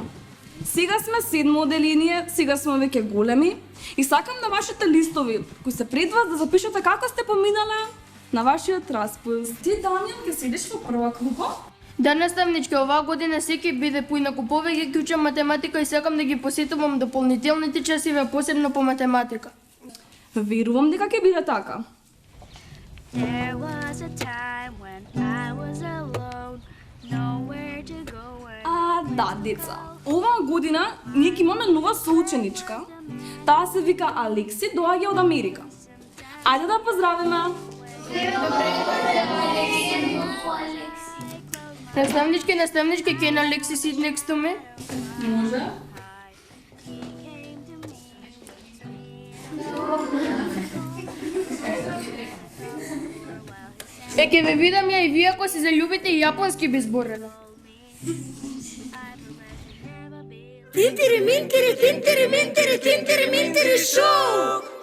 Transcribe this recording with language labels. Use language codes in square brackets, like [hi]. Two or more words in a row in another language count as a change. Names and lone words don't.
[mk] Сега сме 7 оделение, сега сме веќе големи и сакам на вашите листови, кои се пред вас, да запишете како сте поминале на вашиот распуст. Ти, Дамјан, ќе седиш во прва клупа? Да, наставнички, оваа година секи биде поинаку повеќе ќе учам математика и сакам да ги посетувам дополнителните часове, посебно по математика. Верувам дека ќе биде така. [en] There was a time when I was alone, nowhere to go and [mk] Да, деца. Оваа година ние ќе имаме нова соученичка. Таа се вика Алекси, доаѓа од Америка. Ајде да поздравиме. Наставнички, [en] can Alexi sit next to me? [mk] Може. Ќе ве видам ја и вие ако се заљубите и јапонски би збореле. шоу!